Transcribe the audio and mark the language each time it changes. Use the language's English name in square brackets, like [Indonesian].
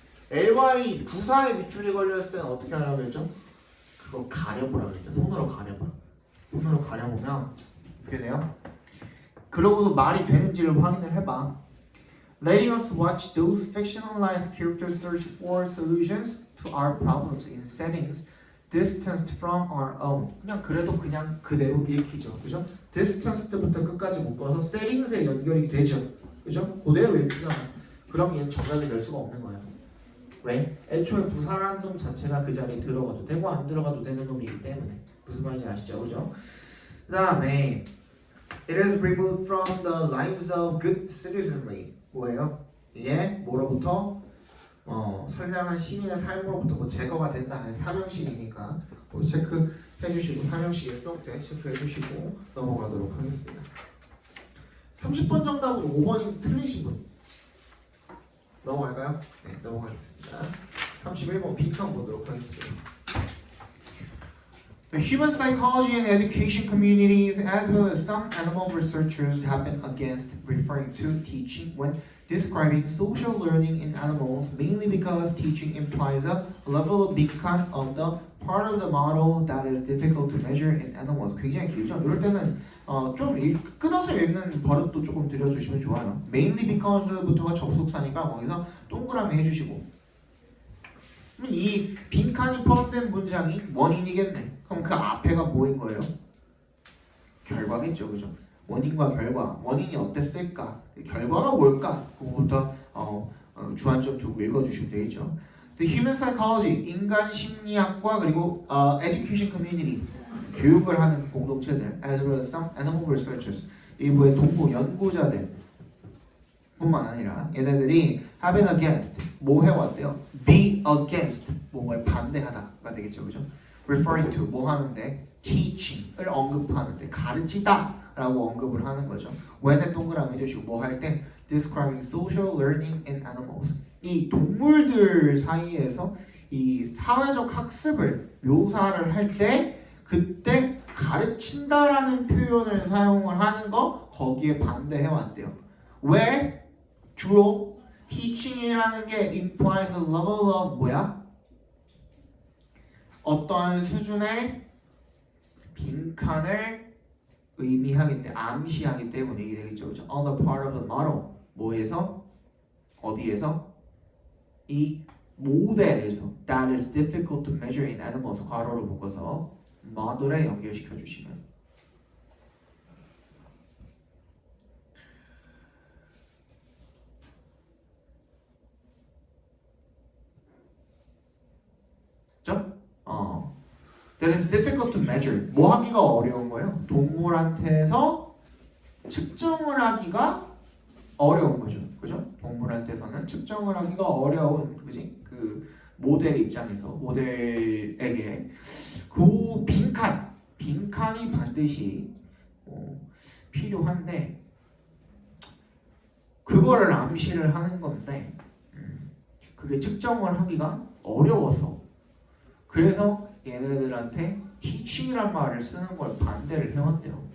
[Korean] ly 부사의 밑줄이 걸렸을 때는 어떻게 하라고 했죠? 그거 가려보라고 했죠. 손으로 가려봐. 손으로 가려보면 어떻게 돼요? 그러고도 말이 되는지를 확인을 해봐. [English] Letting us watch those fictionalized characters search for solutions to our problems in settings distanced from our own. [Korean] 그냥 그래도 그냥 그대로 읽히죠, 그죠? distanced부터 끝까지 묶어서 settings에 연결이 되죠, 그죠? 그대로 읽히잖아. 그럼 얘는 정답이 될 수가 없는 거예요. 왜? 애초에 부사라는 놈 자체가 그 자리에 들어가도 되고 안 들어가도 되는 놈이기 때문에. 무슨 말인지 아시죠, 그죠? 그 다음에 [English] It is removed from the lives of good citizenry. [Korean] 뭐예요? 이게 뭐로부터? 선량한 시민의 삶으로부터 뭐 제거가 된다는 사명식이니까 뭐 체크해 주시고 사명식에 쓸 때 체크해 주시고 넘어가도록 하겠습니다. 30번 정답으로 5번이 틀리신 분 넘어갈까요? 네, 넘어가겠습니다. 31번 B편 보도록 하겠습니다. [English] The human psychology and education communities, as well as some animal researchers, have been against referring to teaching when describing social learning in animals, mainly because teaching implies a level of [Korean] 빈칸 [English] of the part of the model that is difficult to measure in animals. [Korean] 굉장히 길죠? 이럴 때는 좀 끊어서 읽는 버릇도 조금 들여주시면 좋아요. [English] Mainly because [Korean] 부터가 접속사니까 거기서 동그라미 해주시고 이 빈칸이 포함된 문장이 원인이겠네. 그럼 그 앞에가 뭐인 거예요? 결과겠죠, 그죠? 원인과 결과, 원인이 어땠을까? 결과가 뭘까? 그거부터 주안점 두고 읽어주시면 되겠죠. [English] The human psychology, [Korean] 인간 심리학과 그리고 [English] education community, [Korean] 교육을 하는 공동체들, [English] as well as some animal researchers, [Korean] 일부의 동물 연구자들 뿐만 아니라 얘네들이 [English] have been against, [Korean] 뭐 해왔대요? [English] be against, [Korean] 뭐에 반대하다가 되겠죠, 그죠? [English] referring to, [Korean] 뭐 하는데? teaching을 언급하는데, 가르치다 라고 언급을 하는 거죠. when에 동그라미 해주시고 뭐 할 때? describing social learning in animals. 이 동물들 사이에서 이 사회적 학습을 묘사를 할 때 그때 가르친다라는 표현을 사용을 하는 거 거기에 반대해왔대요. 왜? 주로 teaching이라는 게 [English] implies a level of [Korean] 뭐야? 어떠한 수준의 빈칸을 의미하기 때문에 암시하기 때문에 이게 되겠죠. 그렇죠? [English] On the part of the model. [Korean] 뭐에서? 어디에서? 이 모델에서 [English] that is difficult to measure in animals [Korean] 괄호로 묶어서 모델에 연결시켜 주시면 [English] That is difficult to measure. [Korean] 뭐 하기가 어려운 거예요? 동물한테서 측정을 하기가 어려운 거죠. 그죠? 동물한테서는 측정을 하기가 어려운, 그지? 그 모델 입장에서 모델에게 그 빈칸이 반드시 필요한데 그거를 암시를 하는 건데 그게 측정을 하기가 어려워서 그래서 얘네들한테 teaching이란 말을 쓰는 걸 반대를 해왔대요.